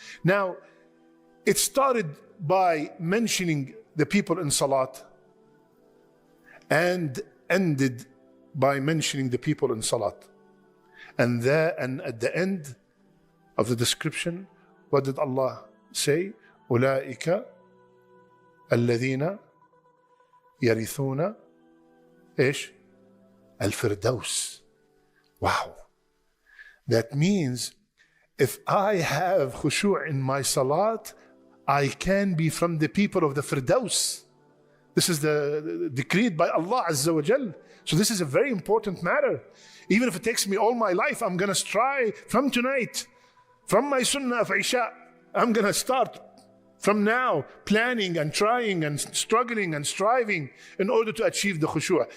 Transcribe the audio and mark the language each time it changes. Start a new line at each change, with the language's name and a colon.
English: Now, it started by mentioning the people in Salat and ended by mentioning the people in Salat. And at the end of the description, what did Allah say?
Arabic: أُولَٰئِكَ الَّذِينَ يَرِثُونَ إيش؟ الفردوس.
English: Wow. That means if I have khushu' in my salat, I can be from the people of the Firdaus. This is decreed by Allah Azza wa Jal. So this is a very important matter. Even if it takes me all my life, I'm going to strive from tonight, from my sunnah of Isha, I'm going to start from now planning and trying and struggling and striving in order to achieve the khushu'.